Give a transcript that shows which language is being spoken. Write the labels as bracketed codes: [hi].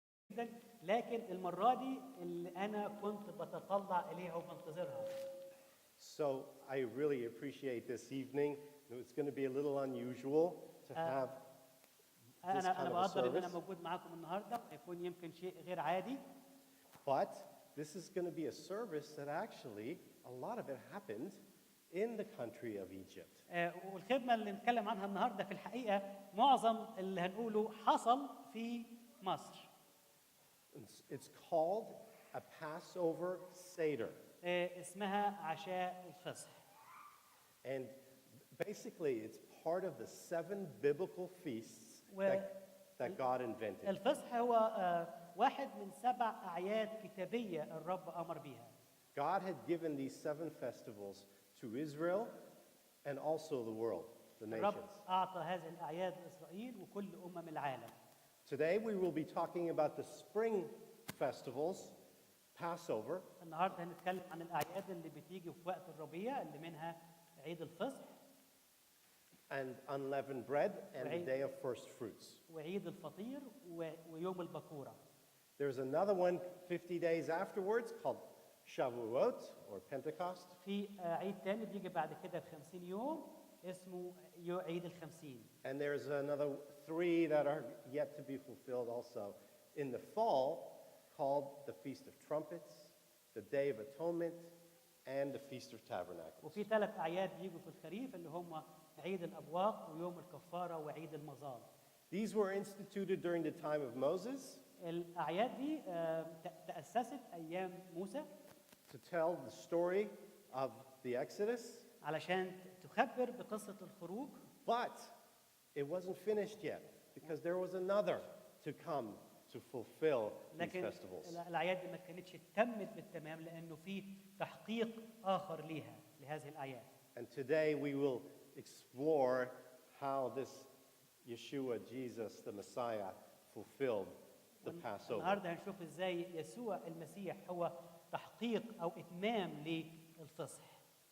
[ar] جدا، لكن المرة دي اللي أنا كنت بتطلع إليها وبنتظرها. [en] So I really appreciate this evening. It's going to be a little unusual to have this kind [ar] أنا [en] of a [ar] بقدر إن أنا [en] service, [ar] موجود معاكم النهاردة، هيكون يمكن شيء غير عادي. [en] but this is going to be a service that actually a lot of it happened in the country of Egypt. [ar] والخدمة اللي نتكلم عنها النهاردة في الحقيقة معظم اللي هنقوله حصل في مصر. [en] It's called a Passover Seder. [ar] اسمها عشاء الفصح. [en] And basically, it's part of the 7 biblical feasts that God invented. [ar] الفصح هو واحد من 7 أعياد كتابية الرب أمر بها. [en] God had given these 7 festivals to Israel and also the world, the [ar] الرب [en] nations. [ar] أعطى هذه الأعياد لإسرائيل وكل العالم. [en] Today we will be talking about the spring festivals, Passover, [ar] النهارده هنتكلم عن الأعياد اللي بتيجي في وقت الربيع اللي منها عيد الفصح [en] and unleavened bread, and the day of first fruits. [ar] وعيد الفطير ويوم البكورة. [en] There's another one 50 days afterwards called Shavuot or Pentecost. [ar] في عيد تاني بيجي بعد كده ب50 يوم اسمه عيد الخمسين. [en] And there's another 3 that are yet to be fulfilled also in the fall called the Feast of Trumpets, the Day of Atonement, and the Feast of Tabernacles. [ar] وفي 3 أعياد بيجوا في الخريف اللي هم عيد الأبواق ويوم الكفارة وعيد المظال. [en] These were instituted during the time of Moses [ar] الأعياد دي تأسست أيام موسى [en] to tell the story of the Exodus, [ar] علشان تخبر بقصة الخروج. [en] but it wasn't finished yet because there was another to come to fulfill these [ar] لكن [en] festivals. [ar] الأعياد دي ما كانتش تمت بالتمام لأنه في تحقيق آخر ليها لهذه الأعياد. [en] And today we will explore how this Yeshua, Jesus, the Messiah, fulfilled the Passover. [ar] النهارده هنشوف ازاي يسوع المسيح هو تحقيق أو إتمام للفصح.